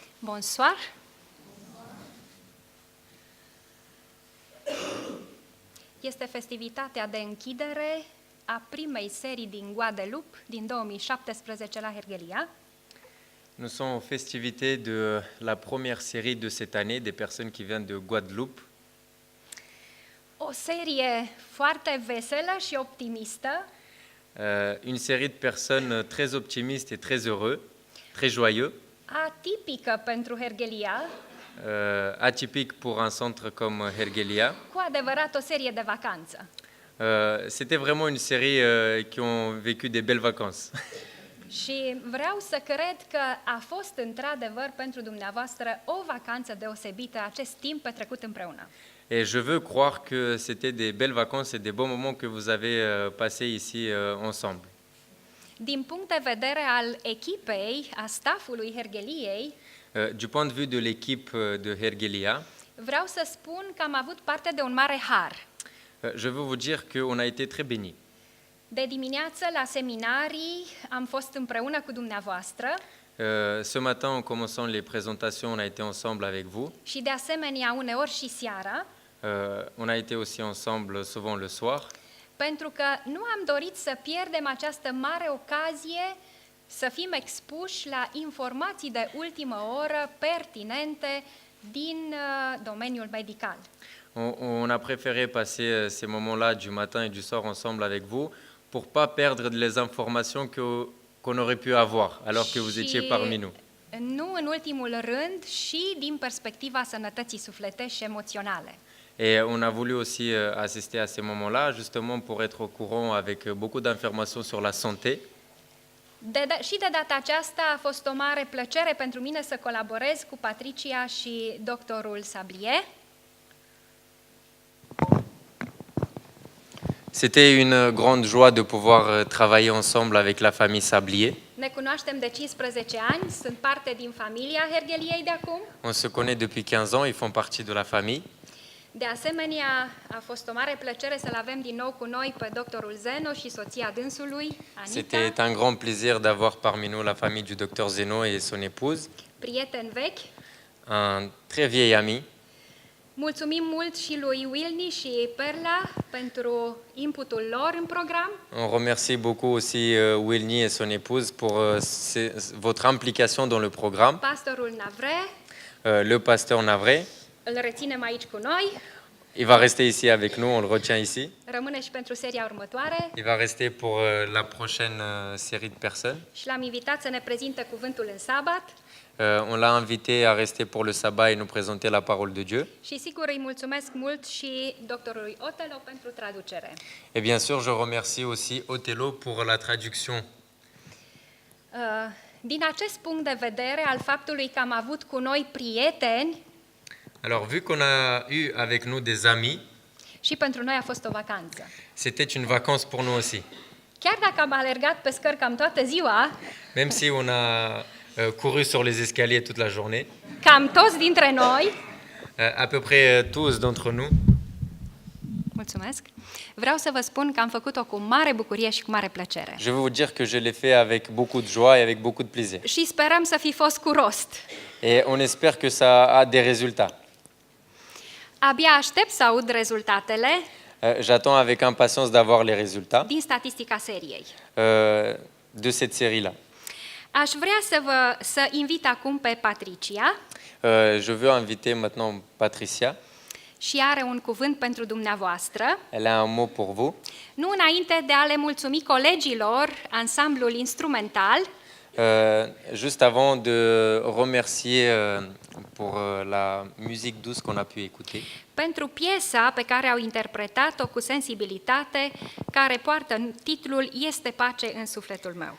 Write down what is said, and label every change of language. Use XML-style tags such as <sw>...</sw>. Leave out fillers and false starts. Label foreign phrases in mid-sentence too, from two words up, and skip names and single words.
<fr>Bonsoir.</fr> <ro>Este festivitatea de închidere a primei serii din Guadeloupe din 2017 la Herghelia.</ro> <fr>Nous sommes aux festivités de la première série de cette année des personnes qui viennent de Guadeloupe.</fr> <ro>O serie foarte veselă și optimistă,</ro> <fr>Une série de personnes très optimistes et très heureux, très joyeux,</fr> <ro>atipică pentru Herghelia,</ro> <fr>atypique pour un centre comme Hergelia.</fr> <ro>cu adevărat o serie de vacanță.</ro> <fr>C'était vraiment une série qui ont vécu des belles vacances.</fr> <ro>Și vreau să cred că a fost într-adevăr pentru dumneavoastră o vacanță deosebită acest timp petrecut împreună.</ro> <fr>Et je veux croire que c'était des belles vacances et des bons moments que vous avez passés ici ensemble.</fr> <ro>Din punct de vedere al echipei, a staffului Hergheliei,</ro> <fr>Du point de vue de l'équipe de Hergelia,</fr> <ro>vreau să spun că am avut parte de un mare har.</ro> <fr>je veux vous dire qu'on a été très bénis.</fr> <ro>De dimineață la seminarii am fost împreună cu dumneavoastră</ro> <fr>Ce matin, en commençant les présentations, on a été ensemble avec vous.</fr> <ro>și de asemenea uneori și seara,</ro> <fr>On a été aussi ensemble souvent le soir.</fr> <ro>pentru că nu am dorit să pierdem această mare ocazie să fim expuși la informații de ultimă oră pertinente din domeniul medical.</ro> <fr>On a préféré passer ces moments-là du matin et du soir ensemble avec vous pour pas perdre les informations qu'on aurait pu avoir alors que vous étiez parmi nous.</fr> <ro>Nu în ultimul rând și din perspectiva sănătății sufletești și emoționale.</ro> <fr>Et on a voulu aussi assister à ces moments-là, justement pour être au courant avec beaucoup d'informations sur la santé.</fr> <ro>Și de data aceasta a fost o mare plăcere pentru mine să colaborez cu Patricia și doctorul Sablier.</ro> <fr>C'était une grande joie de pouvoir travailler ensemble avec la famille Sablier.</fr> <ro>Ne cunoaștem de 15 ani, sunt parte din familia Hergheliei de acum.</ro> <fr>On se connaît depuis 15 ans, ils font partie de la famille.</fr> <ro>De asemenea, a fost o mare plăcere să-l avem din nou cu noi pe doctorul Zeno și soția dânsului, Anita,</ro> <fr>C'était un grand plaisir d'avoir parmi nous la famille du docteur Zeno et son épouse,</fr> <ro>prieten vechi.</ro> <fr>un très vieil ami.</fr> <ro>Mulțumim mult și lui Wilny și Perla pentru inputul lor în program.</ro> <fr>On remercie beaucoup aussi Wilny et son épouse pour votre implication dans le programme.</fr> <ro>Pastorul Navre,</ro> <fr>Le pasteur Navret,</fr> <ro>îl reținem aici cu noi,</ro> <fr>il va rester ici avec nous, on le retient ici.</fr> <ro>rămâne și pentru seria următoare</ro> <fr>Il va rester pour la prochaine série de personnes.</fr> <ro>și l-am invitat să ne prezinte cuvântul în sabat</ro> <fr>On l'a invité à rester pour le sabbat et nous présenter la parole de Dieu.</fr> <ro>și sigur îi mulțumesc mult și doctorului Otelo pentru traducere.</ro> <fr>Et bien sûr, je remercie aussi Othello pour la traduction.</fr> <ro>Din acest punct de vedere al faptului că am avut cu noi prieteni,</ro> <fr>Alors, vu qu'on a eu avec nous des amis,</fr> <ro>și pentru noi a fost o vacanță.</ro> <fr>c'était une vacance pour nous aussi.</fr> <ro>Chiar dacă am alergat pe scări cam toată ziua,</ro> <fr>Même si on a couru sur les escaliers toute la journée,</fr> <ro>cam toți dintre noi,</ro> <fr>à peu près tous d'entre nous,</fr> <ro>mulțumesc, vreau să vă spun că am făcut-o cu mare bucurie și cu mare plăcere.</ro> <fr>je veux vous dire que je l'ai fait avec beaucoup de joie et avec beaucoup de plaisir.</fr> <ro>Și sperăm să fi fost cu rost.</ro> <fr>Et on espère que ça a des résultats.</fr> <ro>Abia aștept să aud rezultatele</ro> <fr>J'attends avec impatience d'avoir les résultats</fr> <ro>din statistica seriei.</ro> <fr>de cette série-là.</fr> <ro>Aș vrea să invit acum pe Patricia</ro> <fr>Je veux inviter maintenant Patricia.</fr> <ro>și are un cuvânt pentru dumneavoastră.</ro> <fr>Elle a un mot pour vous.</fr> <ro>Nu înainte de a le mulțumi colegilor, ansamblul instrumental,</ro> <fr>Juste avant de remercier pour la musique douce qu'on a pu écouter,</fr> <ro>pentru piesa pe care au interpretat-o cu sensibilitate, care poartă titlul Este pace în sufletul meu.</ro>